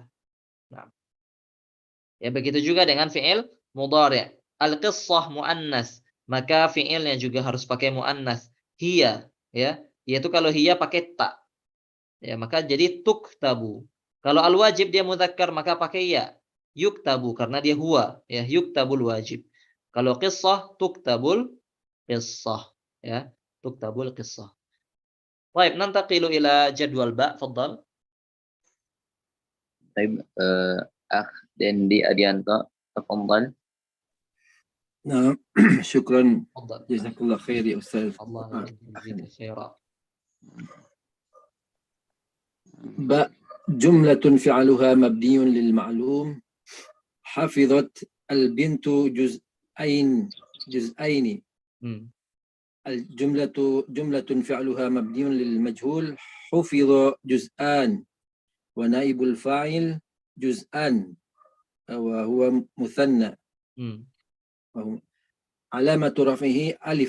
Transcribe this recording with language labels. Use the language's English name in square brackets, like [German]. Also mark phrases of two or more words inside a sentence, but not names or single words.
[Indonesian] Nah, ya begitu juga dengan [Arabic] فعل مضارع'. القصة مؤنث, [Indonesian] maka fi'ilnya juga harus pakai muannas. Hiya, ya. Yaitu kalau hiya pakai ta. Ya, maka jadi tuktabu. Kalau al-wajib dia mudzakkar maka pakai ya. Yuktabu karena dia huwa, ya, [Arabic] يكتب الواجب. Kalau قصة تكتب القصة, ya. تكتب القصة. Baik, ننتقل إلى جدول باء فضل. [Indonesian] Baik, Akh Dendi Adianto, [Arabic] tafadhal. نعم شكرا Fadhal. جزاك الله خير يا أستاذ. الله يجزيك خيرا. باء جملة فعلها مبني للمعلوم حفظت البنت جزئين جملة فعلها مبني للمجهول حفظ جزءان ونائب الفاعل جزءان وهو مثنى علامة رفعه ألف.